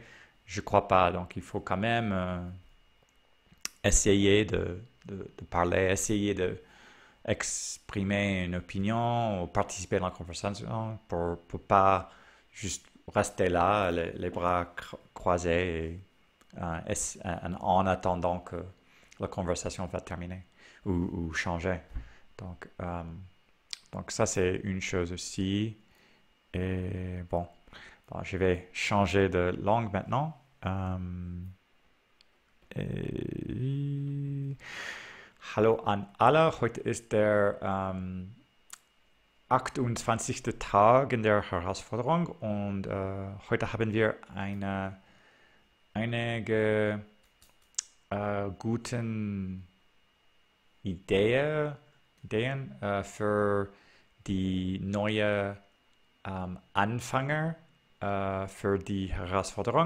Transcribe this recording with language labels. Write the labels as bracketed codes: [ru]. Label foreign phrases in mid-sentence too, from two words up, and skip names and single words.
[fr] Je crois pas, donc il faut quand même essayer de parler, essayer de exprimer une opinion ou participer dans la conversation pour pas juste rester là, les bras croisés en attendant que la conversation va terminer ou changer. Donc, euh, donc ça, c'est une chose aussi. Et bon, je vais changer de langue maintenant. Et... [de] Hallo an alle, heute ist der 28. Tag in der Herausforderung und heute haben wir einige guten Ideen für die neue Anfänger für die Herausforderung.